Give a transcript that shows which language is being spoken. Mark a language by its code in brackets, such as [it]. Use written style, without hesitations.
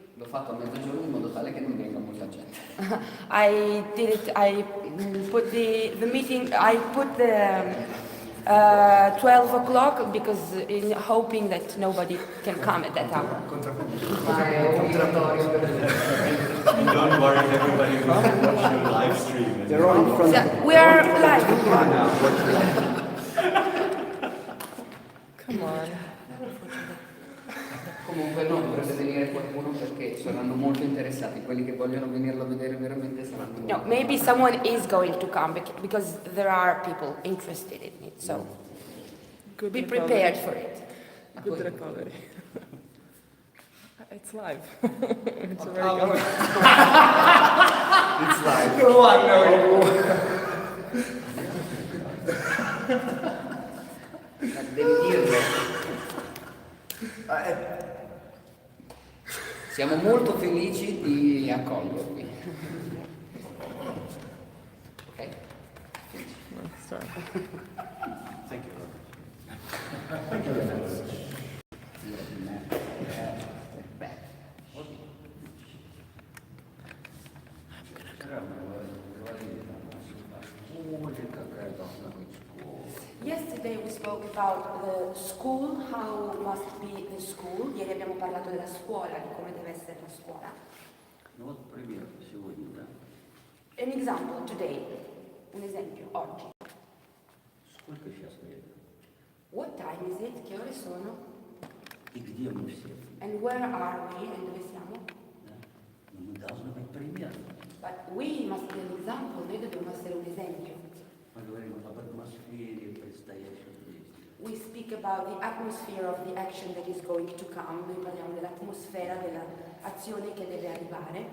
[it] L'ho fatto a mezzogiorno in modo tale che non venga molta gente. [en] I put the meeting, I put the 12 o'clock because in hoping that nobody can come at that hour. [it] Ma è obbligatorio per [en] Don't worry, everybody will watch your live stream. They're all in front So we are live. Come on. [it] Comunque no, dovrebbe venire qualcuno perché saranno molto interessati, quelli che vogliono venirlo a vedere veramente saranno molto. [en] No, maybe someone is going to come because there are people interested in it. So Good be recovery. prepared for it. Good recovery. It's live. It's very Ah, good. It's live. [it] Devi dirlo. Siamo molto felici di accogliervi. [en] Ok? Sorry. Thank you. Yesterday we spoke about the school, how must be the school. [it] Ieri abbiamo parlato della scuola, di come deve essere la scuola. [ru] Ну вот пример сегодня, да? [en] An example today, [it] un esempio, oggi. [ru] Сколько сейчас время? [en] What time is it? [it] Che ore sono? [ru] И где мы все? [en] And where are we? And [it] dove siamo? [ru] Да? Но мы должны быть примером. [en] But we must be an example, [it] noi dobbiamo essere un esempio. [ru] Мы говорим об атмосфере предстоящих действий. [en] We speak about the atmosphere of the action that is going to come, [it] noi parliamo dell'atmosfera, dell'azione che deve arrivare.